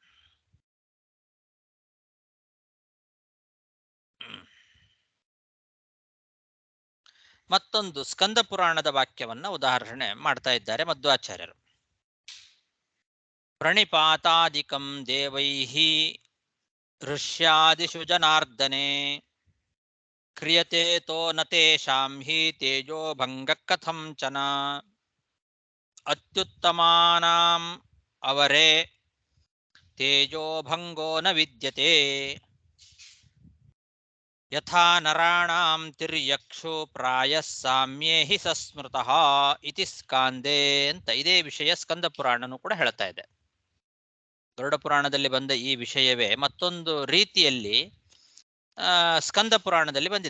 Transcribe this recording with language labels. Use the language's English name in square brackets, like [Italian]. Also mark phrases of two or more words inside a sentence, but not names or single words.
[Kannada] ಮತ್ತೊಂದು ಸ್ಕಂದ ಪುರಾಣದ ವಾಕ್ಯವನ್ನ ಉದಾಹರಣೆ ಮಾಡ್ತಾ ಇದ್ದಾರೆ ಮಧ್ವಾಚಾರ್ಯರು. [Sanskrit] ಪ್ರಣಿಪಾತಾದಿಕಂ ದೇವೈಃ ಋಷ್ಯಾದಿಷು ಜನಾರ್ದನೆ ಕ್ರಿಯತೆ ತೋ ನ ತೇಷಾಂ ಹಿ ತೇಜೋ ಭಂಗ ಕಥಂ ಚನ. ಅತ್ಯುತ್ತಮಾನಾಂ ಅವರೇ ತೇಜೋ ಭಂಗೋ ನ ವಿದ್ಯತೆ ಯಥಾ ನರಾಣಾಂ ತಿರ್ಯಕ್ಷು ಪ್ರಾಯಃ ಸಾಮ್ಯೇ ಹಿ ಸಸ್ಮೃತಃ ಇತಿ ಸ್ಕಾಂದೇ [Kannada] ಅಂತ ಇದೇ ವಿಷಯ ಸ್ಕಂದ ಪುರಾಣನು ಕೂಡ ಹೇಳ್ತಾ ಇದೆ. ಗರುಡ ಪುರಾಣದಲ್ಲಿ ಬಂದ ಈ ವಿಷಯವೇ ಮತ್ತೊಂದು ರೀತಿಯಲ್ಲಿ ಸ್ಕಂದ ಪುರಾಣದಲ್ಲಿ ಬಂದಿದೆ.